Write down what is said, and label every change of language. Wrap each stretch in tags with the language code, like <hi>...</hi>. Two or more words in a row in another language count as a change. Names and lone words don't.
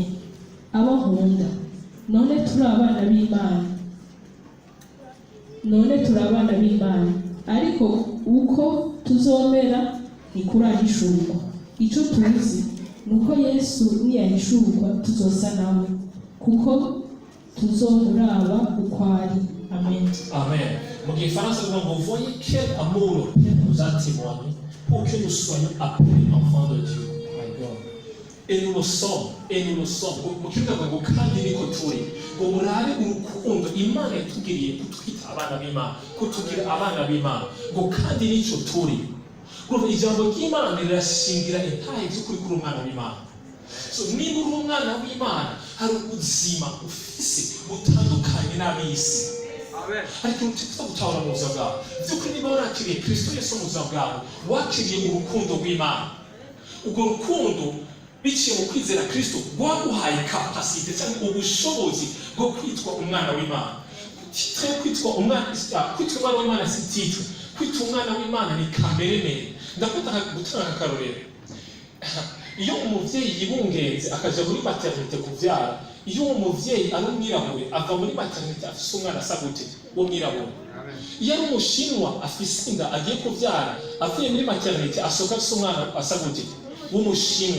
<rn>Abo nkunda, none turi abana b'Imana, ariko uko tuzomera ntikurahishurwa. Icyo tuzi nuko Yesu niyahishurwa tuzosa nawe, kuko tuzomuraba uko ari. Amen. Amen. Mu Gifaransa</rn> <fr>vous voyez quel amour le Père nous a témoigné pour que nous soyons appelés enfants de Dieu.</fr> <en>My God.</en> <fr>Et nous le sommes.</fr> <rn>Mu kivuga ngo kandi niko turi. Ngo murabe urukundo Imana yatugiriye kutwita abana b'Imana, kutugira abana b'Imana. Ngo kandi nico turi. Kuva ijambo ry'Imana rirashingira intahe by'ukuri kuri umwana w'Imana. So niba uri umwana w'Imana, hari ubuzima ufise butandukanye n'ab'isi. Ariko utifite gutahura mu buzima bwawe. By'ukuri niba warakiriye Kristo Yesu mu buzima bwawe, wakiriye urukundo rw'Imana. Urwo rukundo biciye mu kwizera Kristo rwaguhaye kapasite cyangwa ubushobozi bwo kwitwa umwana w'Imana. Titre kwitwa umwana w'Imana si titre. Kwitwa umwana w'Imana ni kamere. Ndakunda gutanga akarorero. Iyo umuvyeyi yibungenze akaja muri maternité kuvyara, iyo umuvyeyi ari umwirabure ava muri maternité afise umwana asa gute wo mwirabure. Iyo ari umushinwa afise inda agiye kuvyara, avuye muri maternité asohoka afise umwana asa gute w'umushinwa.</rn>